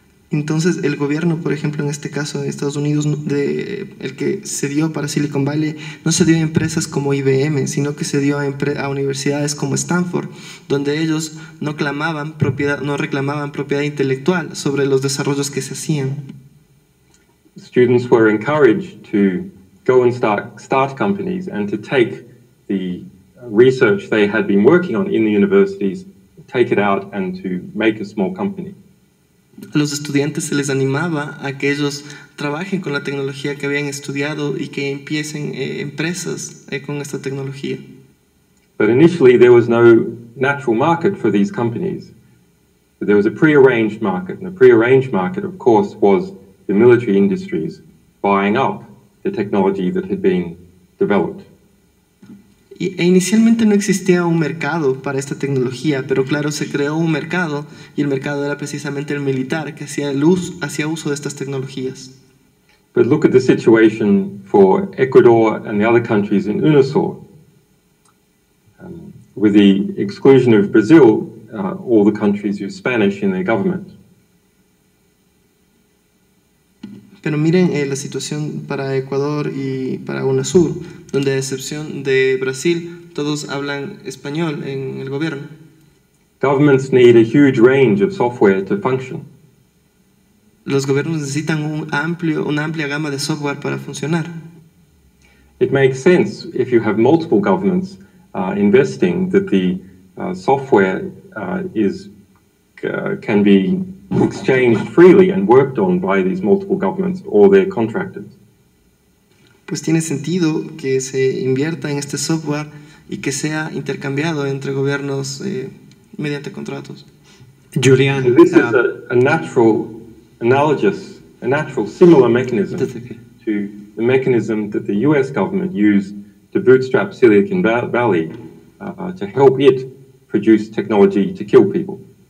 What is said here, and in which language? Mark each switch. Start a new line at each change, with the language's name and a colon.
Spanish: Entonces, el gobierno, por ejemplo, en este caso en Estados Unidos, el que se dio para Silicon Valley, no se dio a empresas como IBM, sino que se dio a universidades como Stanford, donde ellos no reclamaban propiedad intelectual sobre los desarrollos que se hacían.
English: Students were encouraged to go and start companies and to take the research they had been working on in the universities, take it out and to make a small company.
Spanish: A los estudiantes se les animaba a que ellos trabajen con la tecnología que habían estudiado y que empiecen empresas con esta tecnología.
English: But initially there was no natural market for these companies. But there was a pre-arranged market, and the pre-arranged market, of course, was the military industries buying up the technology that had been developed.
Spanish: Inicialmente no existía un mercado para esta tecnología, pero claro, se creó un mercado y el mercado era precisamente el militar que hacía uso de estas tecnologías.
English: But look at the situation for Ecuador and the other countries in UNASUR. With the exclusion of Brazil, all the countries use Spanish in their government.
Spanish: Pero miren la situación para Ecuador y para UNASUR, donde a excepción de Brasil, todos hablan español en el gobierno.
English: Governments need a huge range of software to function.
Spanish: Los gobiernos necesitan una amplia gama de software para funcionar.
English: It makes sense if you have multiple governments investing that the software can be exchanged freely and worked on by these multiple governments or their contractors.
Spanish: Pues tiene sentido que se invierta en este software y que sea intercambiado entre gobiernos mediante contratos.
English: Julian, So this is a natural, similar mechanism to the mechanism that the US government used to bootstrap Silicon Valley to help it produce technology to kill people.